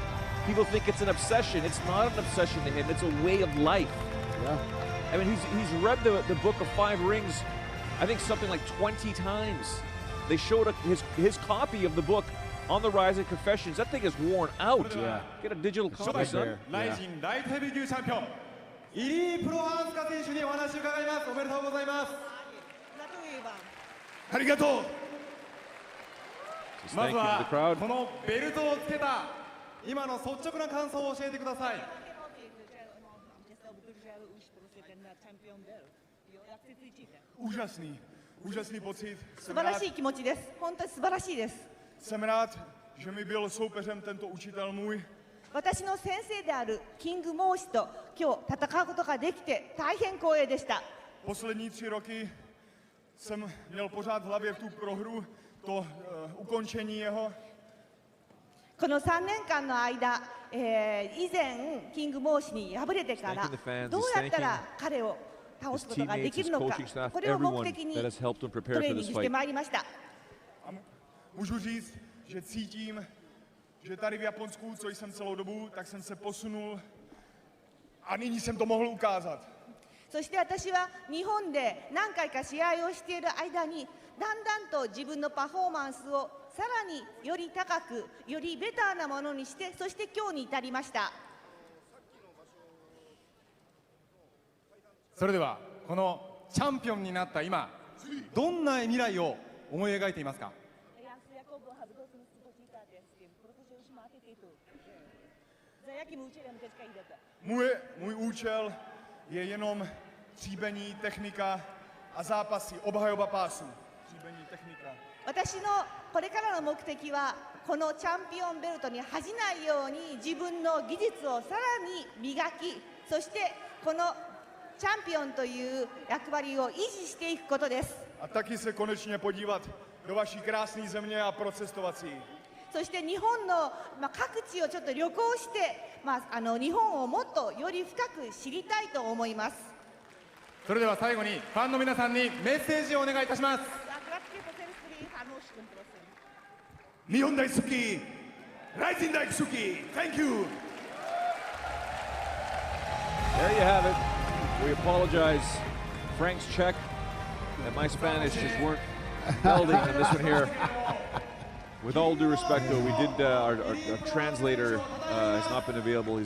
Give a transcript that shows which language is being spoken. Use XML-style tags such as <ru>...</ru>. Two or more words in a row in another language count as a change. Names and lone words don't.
<en>People think it's an obsession. It's not an obsession to him. It's a way of life. Yeah. I mean, he's read the Book of Five Rings, I think something like 20 times. They showed his copy of the book on the RIZIN Confessions. That thing is worn out. Yeah. Get a digital copy, son.</en> <ja>RIZIN ライトヘビー級チャンピオンイリー・プロハースカ選手にお話を伺います。おめでとうございます。ありがとう。</ja> <en>Just</en> <ja>ま</ja> <en>thank</en> <ja>ず</ja> <en>you to</en> <ja>は</ja> <en>the crowd.</en> <ja>このベルトをつけた今の率直な感想を教えてください。</ja> <cs>Úžasný pocit.</cs> <ja>素晴らしい気持ちです。本当に素晴らしいです。</ja> <cs>Jsem rád, že mi byl soupeřem tento učitel můj.</cs> <ja>私の先生であるキングモーシと今日戦うことができて大変光栄でした。</ja> <cs>Poslední 3 roky jsem měl pořád v hlavě tu prohru, to ukončení jeho.</cs> <ja>この3年間の間、以前キングモーシに敗れてからどうやったら彼を倒すことができるのか、これを目的にトレーニングしてまいりました。</ja> <cs>Můžu říct, že cítím, že tady v Japonsku, co jsem celou dobu, tak jsem se posunul a nyní jsem to mohl ukázat.</cs> <ja>そして私は日本で何回か試合をしている間にだんだんと自分のパフォーマンスをさらにより高く、よりベターなものにして、そして今日に至りました。それではこのチャンピオンになった今どんな未来を思い描いていますか。</ja> <cs>Můj účel je jenom tříbení, technika a zápasy, obhajoba pásu. Tříbení, technika.</cs> <ja>私のこれからの目的はこのチャンピオンベルトに恥じないように自分の技術をさらに磨き、そしてこのチャンピオンという役割を維持していくことです。</ja> <cs>A taky se konečně podívat do vaší krásné země a procestovat si.</cs> <ja>そして日本の、各地をちょっと旅行して、日本をもっとより深く知りたいと思います。それでは最後にファンの皆さんにメッセージをお願いいたします。日本大好き、RIZIN大好き、</ja> <en>Thank you! There you have it. We apologize, Frank's Czech and my Spanish just weren't melding in this one here. With all due respect, though, we did our translator has not been available.</en>